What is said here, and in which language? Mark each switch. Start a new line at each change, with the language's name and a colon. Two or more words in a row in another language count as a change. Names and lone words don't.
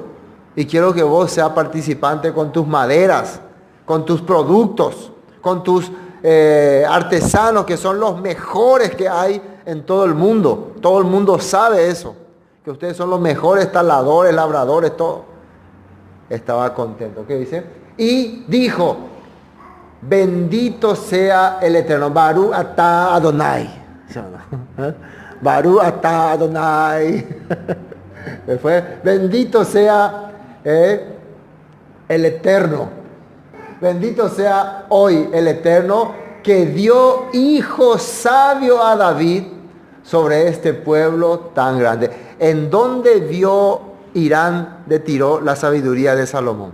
Spanish: Y quiero que vos seas participante con tus maderas, con tus productos, con tus artesanos, que son los mejores que hay en todo el mundo. Todo el mundo sabe eso, que ustedes son los mejores taladores, labradores, todo. Estaba contento. ¿Qué dice? Y dijo, bendito sea el Eterno.
Hebrew: ברוך אתה אדוני. ברוך אתה אדוני.
Spanish: Bendito sea el Eterno. Bendito sea hoy el Eterno que dio hijo sabio a David sobre este pueblo tan grande. ¿En dónde vio Irán de Tiro la sabiduría de Salomón?